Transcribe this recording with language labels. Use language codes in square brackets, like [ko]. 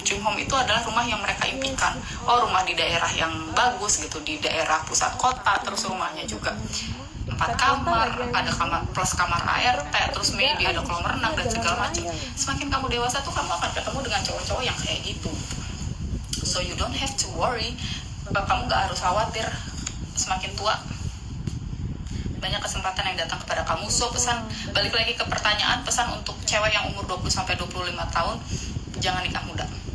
[id] Dream home itu adalah rumah yang mereka impikan. Oh, rumah di daerah yang bagus gitu, di daerah pusat kota, terus rumahnya juga 4 kamar, ada kamar plus kamar ART, terus maybe ada kolam renang dan segala macam. Semakin kamu dewasa tuh kamu akan ketemu dengan cowok-cowok yang kayak gitu. [en] So you don't have to worry, [id] kamu gak harus khawatir. Semakin tua banyak kesempatan yang datang kepada kamu. So pesan, balik lagi ke pertanyaan, pesan untuk cewek yang umur 20-25 tahun, jangan nikah muda.